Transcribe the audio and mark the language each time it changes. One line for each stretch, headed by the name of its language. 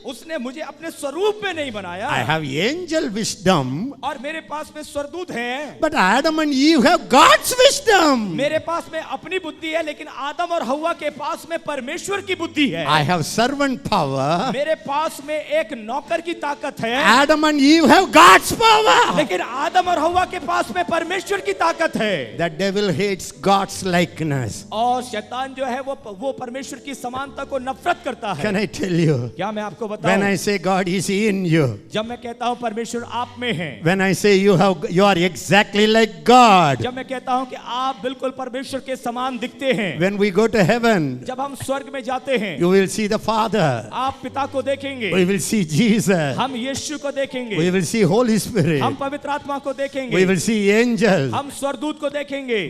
Hindi: उसने मुझे अपने स्वरूप में नहीं बनाया।
English: I have angel wisdom,
Hindi: और मेरे पास में स्वर्गदूत हैं,
English: but Adam and Eve have God's wisdom.
Hindi: मेरे पास में अपनी बुद्धि है, लेकिन आदम और हव्वा के पास में परमेश्वर की बुद्धि है।
English: I have servant power.
Hindi: मेरे पास में एक नौकर की ताकत है,
English: Adam and Eve have God's power.
Hindi: लेकिन आदम और हव्वा के पास में परमेश्वर की ताकत है।
English: The devil hates God's likeness.
Hindi: और शैतान जो है वो परमेश्वर की समानता को नफरत करता है।
English: Can I tell you?
Hindi: क्या मैं आपको
English: When
Hindi: बताऊं?
English: I say God is in you,
Hindi: जब मैं कहता हूं परमेश्वर आप में है,
English: when I say you are exactly like God,
Hindi: जब मैं कहता हूं कि आप बिल्कुल परमेश्वर के समान दिखते हैं,
English: when we go to heaven,
Hindi: जब हम स्वर्ग में जाते हैं,
English: you will see the Father.
Hindi: आप पिता को देखेंगे,
English: We will see Jesus.
Hindi: हम यीशु को देखेंगे,
English: We will see Holy Spirit.
Hindi: हम पवित्र आत्मा को
English: We
Hindi: देखेंगे,
English: will see angels.
Hindi: हम स्वर्गदूत को देखेंगे।